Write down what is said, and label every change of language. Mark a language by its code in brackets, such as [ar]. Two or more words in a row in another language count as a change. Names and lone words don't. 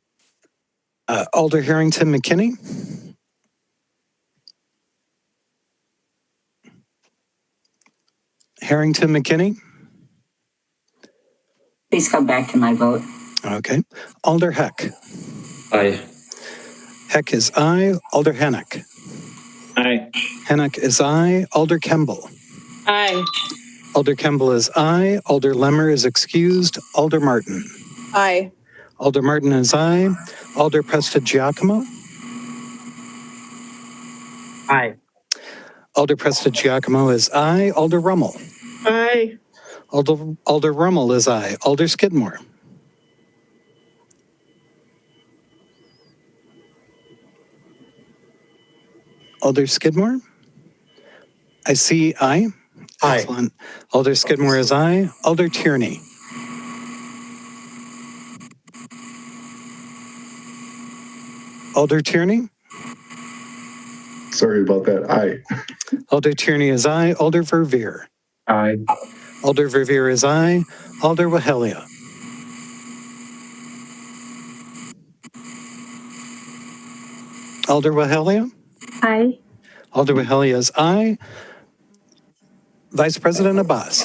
[en] Alder Harrington McKinney. Harrington McKinney. Please come back to my vote. Okay. Alder Heck. Aye. Heck is aye. Alder Hennick. Aye. Hennick is aye. Alder Kemble. Aye. Alder Kemble is aye. Alder Lemmer is excused. Alder Martin. Aye. Alder Martin is aye. Alder Prestigiacomo. Aye. Alder Prestigiacomo is aye. Alder Rummel. Aye. Alder Rummel is aye. Alder Skidmore. Alder Skidmore? I see aye. Aye. Excellent. Alder Skidmore is aye. Alder Tierney. Alder Tierney? Sorry about that. Aye. Alder Tierney is aye. Alder Verveer. Aye. Alder Verveer is aye. Alder Wahelia. Alder Wahelia? Aye. Alder Wahelia is aye. Vice President Abbas.